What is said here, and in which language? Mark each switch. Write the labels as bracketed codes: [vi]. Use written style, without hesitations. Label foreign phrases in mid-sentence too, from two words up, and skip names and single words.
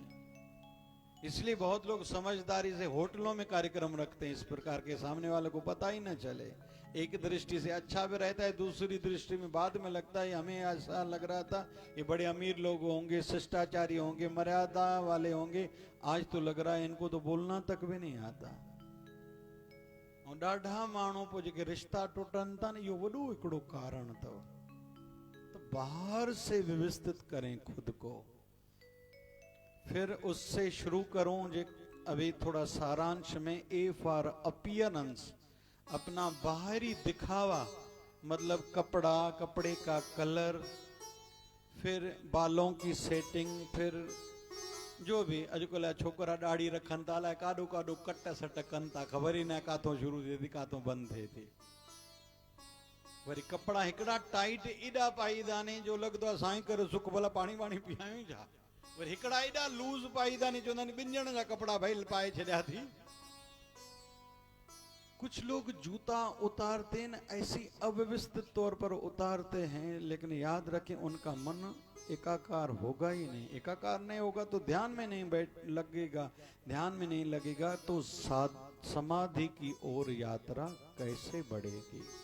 [hi] इसलिए बहुत लोग समझदारी से होटलों में कार्यक्रम रखते हैं इस प्रकार के, सामने वाले को पता ही ना चले। एक दृष्टि से अच्छा भी रहता है, दूसरी दृष्टि में बाद में लगता है हमें ऐसा लग रहा था ये बड़े अमीर लोग होंगे, शिष्टाचारी होंगे, मर्यादा वाले होंगे, आज तो लग रहा है इनको तो बोलना तक भी नहीं आता। [sd] और ॾाढा माण्हू पोइ जेके रिश्ता टुटनि था न, इहो वॾो हिकिड़ो कारण अथव। [hi] तो बाहर से व्यवस्थित करें खुद को, फिर उससे शुरू करूं। जे अभी थोड़ा सारांश में, [en] A for appearance, [hi] अपना बाहरी दिखावा, मतलब कपड़ा, कपड़े का कलर, फिर बालों की सेटिंग, फिर जो भी [sd] अॼुकल्ह छोकरा दाढ़ी रखनि था, अलाए काॾो काॾो कट सट कनि था, ख़बर ई न काथों शुरू थिए थी काथों बंदि थिए थी। वरी कपिड़ा हिकिड़ा टाइट एॾा पाईंदा नी जो लॻंदो आहे साईं करे सुख भला पाणी वाणी पीआयूं छा। वरी हिकिड़ा एॾा लूज़ पाईंदा नी, चवंदा नी ॿिनि ॼणनि जा कपिड़ा भाई पाए छॾिया थी। [hi] कुछ लोग जूता उतारते हैं, ऐसी अव्यवस्थित तौर पर उतारते हैं, लेकिन याद रखें उनका मन एकाकार होगा ही नहीं। एकाकार नहीं होगा तो ध्यान में नहीं लगेगा, ध्यान में नहीं लगेगा तो समाधि की ओर यात्रा कैसे बढ़ेगी।